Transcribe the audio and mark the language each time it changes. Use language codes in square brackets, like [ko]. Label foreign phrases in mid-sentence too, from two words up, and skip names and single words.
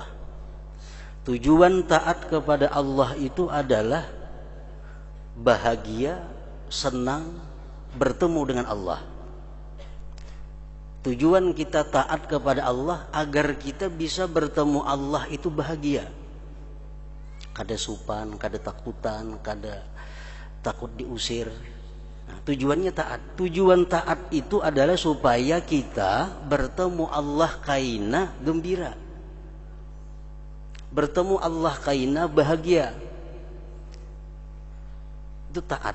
[id] Tujuan taat kepada Allah itu adalah bahagia, senang, bertemu dengan Allah. Tujuan kita taat kepada Allah agar kita bisa bertemu Allah itu bahagia. [bjn] Kada supan, kada takutan, kada takut diusir. [id] Nah, tujuannya taat. Tujuan taat itu adalah supaya kita bertemu Allah kaina gembira. Bertemu Allah kaina bahagia. Itu taat.